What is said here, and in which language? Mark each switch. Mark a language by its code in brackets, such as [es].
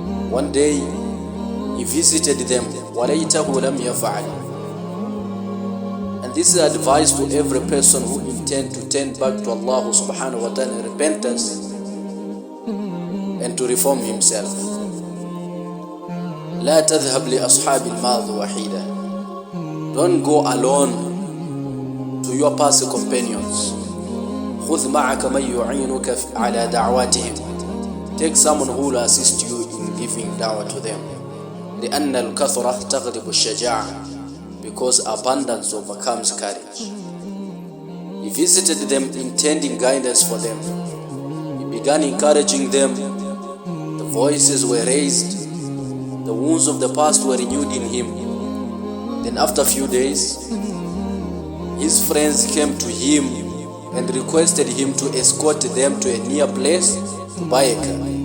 [en] One day he visited them, [ar] وَلَيْتَهُ لَمْ يَفْعَلْ. [en] And this is advice to every person who intends to turn back to Allah subhanahu wa ta'ala in repentance and to reform himself. [ar] لا تذهب لأصحاب الماضي وحيدا. [en] Don't go alone to your past companions. [ar] خذ معك من يعينك على دعواتهم. [en] Take someone who will assist you in giving da'wah to them. [ar] لأن الكثرة تغلب الشجاعة. [en] Because abundance overcomes courage. He visited them intending guidance for them. He began encouraging them. The voices were raised. The wounds of the past were renewed in him. Then after a few days, his friends came to him and requested him to escort them to a near place to buy a car.